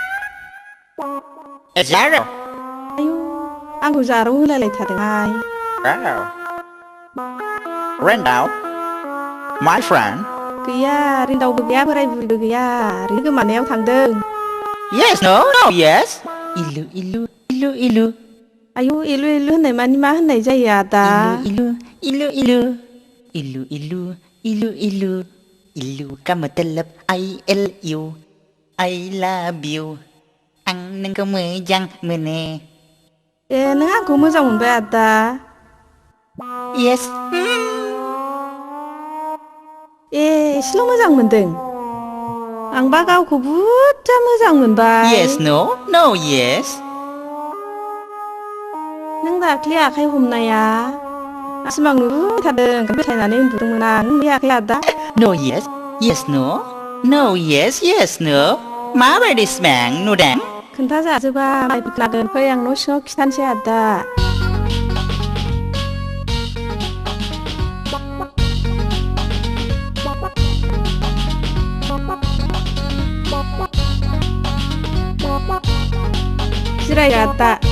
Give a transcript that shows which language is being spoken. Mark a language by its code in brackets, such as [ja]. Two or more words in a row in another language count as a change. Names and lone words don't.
[brx] Zaro. आंखौ जाराव होलायलायथारदोंहाय [en] Rendau. My friend. [brx] गैया रिन्दावबो गैया बोराय बुरिबो गैया ओरैनो गोमानायाव थांदों [en] Yes, no, yes. Ilu, ilu, ilu, ilu. [brx] आयौ इलु इलु होननाय मानि मा होननाय जायो आदा Ilu, ilu, ilu. Ilu, ilu, ilu, ilu. [en] Ilu [hi] का मतलब [en] I L U. I love you. [brx] आं नोंखौ मोजां मोनो. ए नों आंखौ मोजां मोनबाय आदा [en] Yes. [brx] ए एसेल' मोजां मोनदों आंबा गावखौ बुरजा मोजां मोनबाय [en] Yes, no? No, yes. [brx] नों दाख्लि आखाइ हमनाया सिमां नुबाय थादों बेसायनानै उन्दुदोंमोन आं बे आखाइ आदा [en] No, yes. Yes, no? No, yes, yes, no? [brx] माबायदि सिमां नुदों? खोन्थाजाजोबा लागोन फै आं न' सिङाव खिथानोसै आदा जिराय आदा